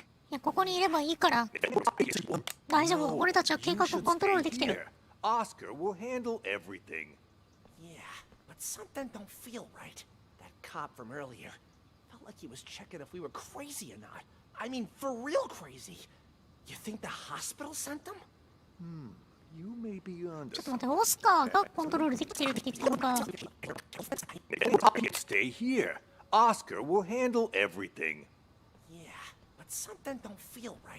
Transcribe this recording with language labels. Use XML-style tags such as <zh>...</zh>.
<ja>いや、ここにいればいいから。大丈夫。俺たちは計画をコントロールできてる。</ja> <en>Oscar will handle everything. Yeah, but something don't feel right. That cop from earlier felt like he was checking if we were crazy or not. I mean, for real crazy. You think the hospital sent them? You may be onto</en> <ja>ちょっと待って、オスカーがコントロールできてるって言ってるのか。</ja> <en>something. Stay here. Oscar will handle everything. Yeah, but something don't feel right.</en>